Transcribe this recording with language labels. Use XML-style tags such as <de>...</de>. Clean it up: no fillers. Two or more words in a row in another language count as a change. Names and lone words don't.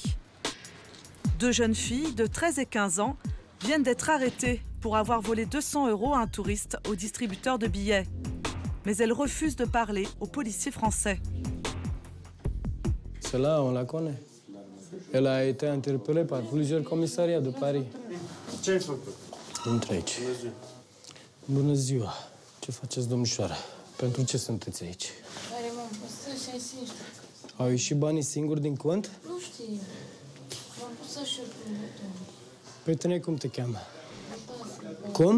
<fr>2 jeunes filles de 13 et 15 ans viennent d'être arrêtées pour avoir volé 200 € à un touriste au distributeur de billets. Mais elles refusent de parler aux policiers français. Celle-là, on la connaît. Elle a été interpellée par plusieurs commissariats de Paris.</fr> <ro>Ce-ai făcut? Intră aici. Bună ziua. Ce faceți, domnișoară? Pentru ce sunteți aici? Care m-am pus să-și asiști. Au ieșit banii singuri din cont? Nu știu. M-am pus să-și Pe tine cum te cheamă? Cum?</ro>